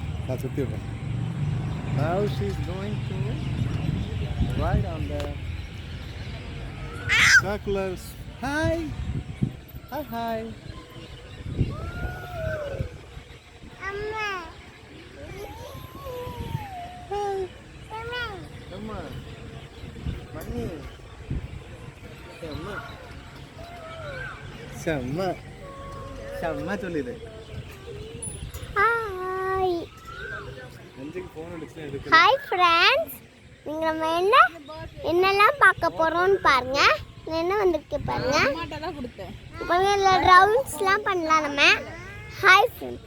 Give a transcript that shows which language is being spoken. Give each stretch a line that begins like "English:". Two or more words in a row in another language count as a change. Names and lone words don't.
English: Now she's going to ride on the circulars. Hi. Hi, hi.
Tamil: Amma.
English: Hi.
Tamil: Amma. Amma. Money. Amma. Sama. Sama சொல்லிடு.
English: Hi.
Tamil: அஞ்சுக்கு ஃபோன் அடிச்சா எடுக்கல.
English: Hi friends.
Tamil: நீங்க நம்ம என்னெல்லாம் பார்க்க போறோம்னு பாருங்க. என்ன வந்திருக்கு பாருங்க. டமாட்டோலாம் கொடுத்தேன். பாருங்க ரவுண்ட்ஸ்லாம் பண்ணலாம் நம்ம.
English: Hi friends.